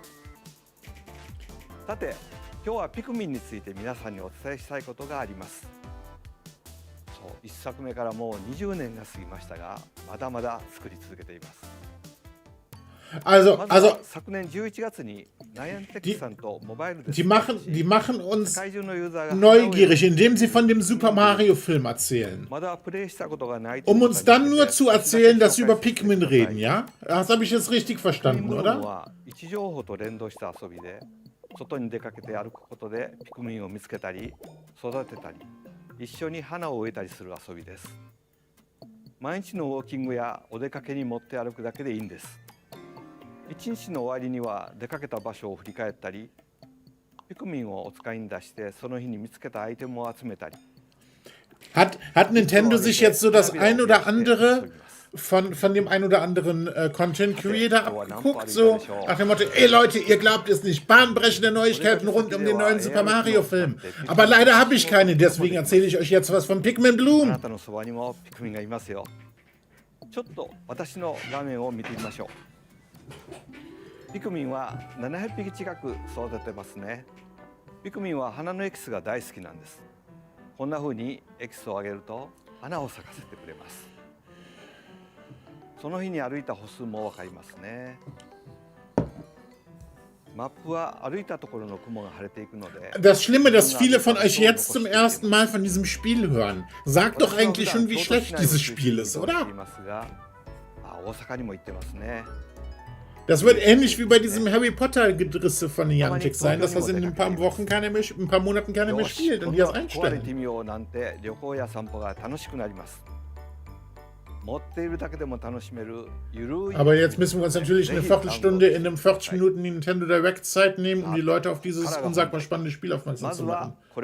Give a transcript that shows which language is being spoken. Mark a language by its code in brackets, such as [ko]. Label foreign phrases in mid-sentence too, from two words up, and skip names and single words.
[ja] さて、今日はピクミンについて皆さんにお伝えしたいことがあります。1作目からもう20年が過ぎましたが、まだまだ作り続けています。昨年11月にナイアンテックさんとモバイルで [de] Die machen uns neugierig, indem sie von dem Super Mario Film erzählen. Uns dann nur zu erzählen, dass sie über Pikmin reden, ja? Das habe ich jetzt richtig verstanden, oder? [ja] 位置情報と連動した遊びで、外に出かけて歩くことでピクミンを見つけたり育てたり、一緒に花を植えたりする遊びです。毎日のウォーキングやお出かけに持って歩くだけでいいんです。一日の終わりには出かけた場所を振り返ったり、ピクミンをお使いに出してその日に見つけたアイテムを集めたり。 [de] Hat Nintendo sich jetzt so das ein oder andere von dem ein oder anderen [en] Content Creator [de] abgeguckt? So nach dem Motto, ey Leute, ihr glaubt es nicht, bahnbrechende Neuigkeiten rund um den neuen Super Mario Film. Aber leider habe ich keine, deswegen erzähle ich euch jetzt was von Pikmin Bloom. [ja] ちょっと私の画面を見てみましょう。ピクミンは700匹近く育ててますね。ピクミンは花のエキスが大好きなんです。こんな風にエキスをあげると花を咲かせてくれます。その日に歩いた歩数もわかりますね。マップは歩いたところの雲が晴れていくので。 [de] Das Schlimme, dass viele von euch jetzt zum ersten Mal von diesem Spiel hören. Sagt doch eigentlich schon, wie schlecht dieses Spiel ist, oder? [ja] 大阪にも行ってますね。 [de] Das wird ähnlich wie bei diesem Harry Potter Gedrisse von Niantic sein, dass das in ein paar Wochen ein paar Monaten keiner mehr spielt und die das einstellen. Aber jetzt müssen wir uns natürlich eine Viertelstunde in einem 40 Minuten Nintendo Direct Zeit nehmen, um die Leute auf dieses unsagbar spannende Spiel aufmerksam zu machen.